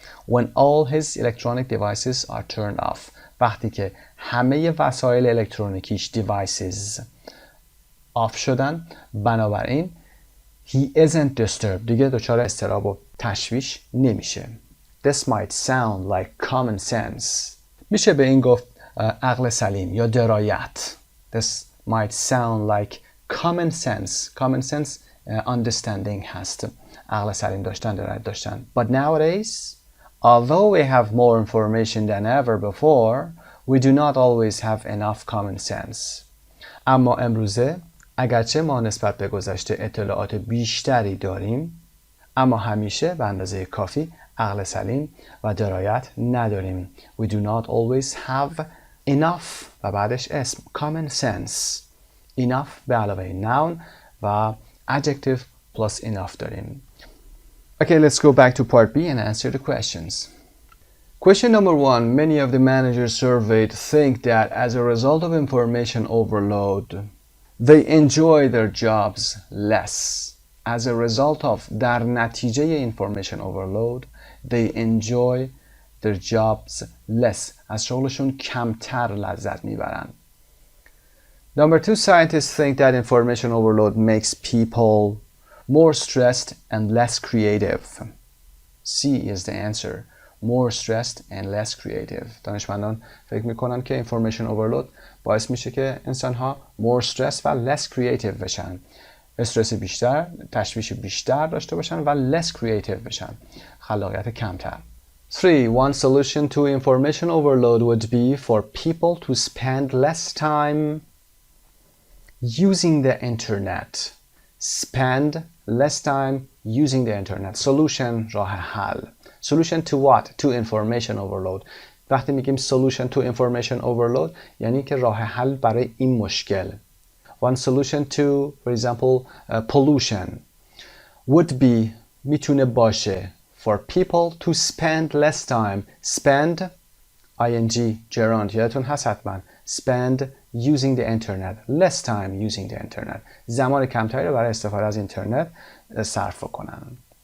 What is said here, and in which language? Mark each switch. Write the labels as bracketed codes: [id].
[en] When all his electronic devices are turned off. [fa] وقتی که همه وسایل الکترونیکیش devices آف شدن، بنابراین [en] he isn't disturbed [fa] دیگه دچار اضطراب و تشویش نمیشه. [en] This might sound like common sense. [fa] میشه به این گفت عقل سلیم یا درایت. [en] This might sound like common sense. Common sense understanding هست. [fa] عقل سلیم داشتن، درایت داشتن. [en] But nowadays, although we have more information than ever before, we do not always have enough common sense. [fa] اما امروزه اگرچه ما نسبت به گذشته اطلاعات بیشتری داریم، اما همیشه به اندازه کافی عقل سلیم و درایت نداریم. [en] We do not always have enough [fa] و بعدش اسم [en] common sense. [fa] enough به علاوه noun و [en] adjective plus enough [fa] داریم. [en] Okay, let's go back to part B and answer the questions. Question number 1. Many of the managers surveyed think that as a result of information overload, they enjoy their jobs less. As a result of [fa] در نتیجه [en] information overload, they enjoy their jobs less. [fa] از شغلشون کمتر لذت میبرن. [en] Number 2. Scientists think that information overload makes people more stressed and less creative. C is the answer. more stressed and less creative. [fa] دانشمندان فکر میکنن که information overload باعث میشه که انسانها [en] more stressed [fa] و [en] less creative [fa] بشن. استرس بیشتر، تشویش بیشتر داشته باشن و [en] less creative [fa] بشن. خلاقیت کمتر. 3. [en] One solution to information overload would be for people to spend less time using the internet. Spend less time using the internet. [fa] Solution راه حل. [en] Solution to what? To information overload. [fa] وقتی میگیم [en] solution to information overload [fa] یعنی که راه حل برای این مشکل. [en] One solution to, for example, pollution would be [fa] میتونه باشه [en] for people to spend less time. [fa] Spend ing gerund یادتون هست حتما. [en] Spend using the internet. Less time using the internet. [fa] زمان کمتری رو برای استفاده از اینترنت صرف کنن.